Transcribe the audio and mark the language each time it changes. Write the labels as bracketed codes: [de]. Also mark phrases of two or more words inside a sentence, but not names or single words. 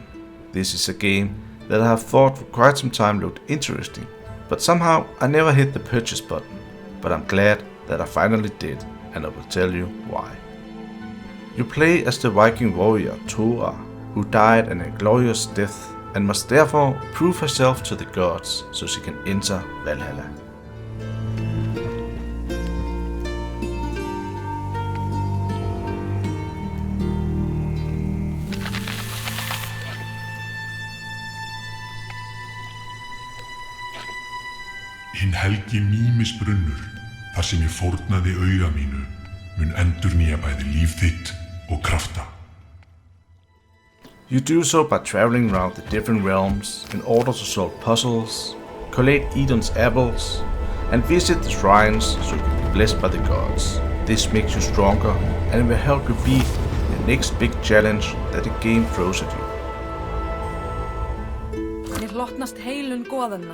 [en] This is a game that I have thought for quite some time looked interesting, but somehow I never hit the purchase button, but I'm glad that I finally did, and I will tell you why. You play as the Viking warrior Thora, who died an inglorious death and must therefore prove herself to the gods so she can enter Valhalla. [is] Hinn helgi mýmisbrunnur, þar sem ég fórnaði auga mínu, mun endurnýja bæði líf þitt og krafta. [en] You do so by traveling around the different realms in order to solve puzzles, collect Eden's apples, and visit the shrines so you can be blessed by the gods. This makes you stronger and will help you beat the next big challenge that the game throws at you. [is] Mér hlotnast heilun goðanna.